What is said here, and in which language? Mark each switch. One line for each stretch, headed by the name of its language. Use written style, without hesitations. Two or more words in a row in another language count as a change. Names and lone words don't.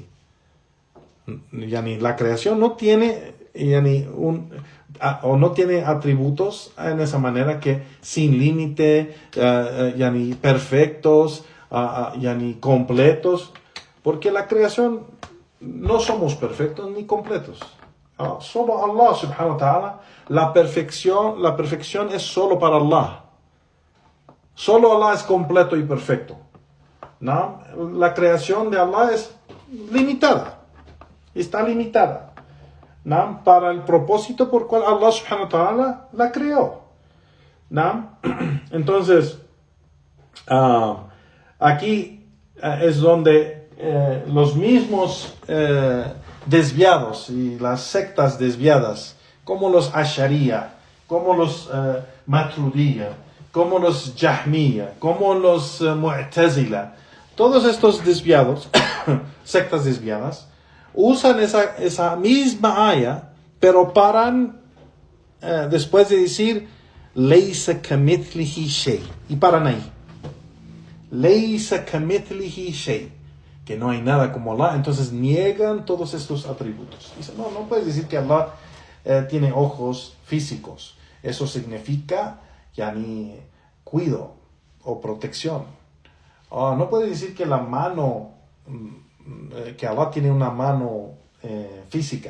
Spanish: Yani, la creación no tiene no tiene atributos en esa manera que sin límite, perfectos, completos, porque la creación no somos perfectos ni completos. Solo Allah
Arabic: سبحانه وتعالى,
Spanish: la perfección es solo para Allah. Solo Allah es completo y perfecto. ¿No? La creación de Allah es limitada. Está limitada, ¿no? Para el propósito por cual Allah
Arabic: سبحانه وتعالى
Spanish: la creó, ¿no? Entonces, aquí es donde los mismos desviados y las sectas desviadas, como los Ash'ariya, como los Maturidiyya, como los Jahmiya, como los Mu'tazila, todos estos desviados, sectas desviadas, usan esa misma aya, pero paran después de decir
Arabic: ليس كمثله شيء,
Spanish: y paran ahí.
Arabic: ليس كمثله شيء,
Spanish: que no hay nada como Allah. Entonces niegan todos estos atributos. Dicen, no puedes decir que Allah tiene ojos físicos. Eso significa cuido o protección. No puedes decir que la mano, que Allah tiene una mano física.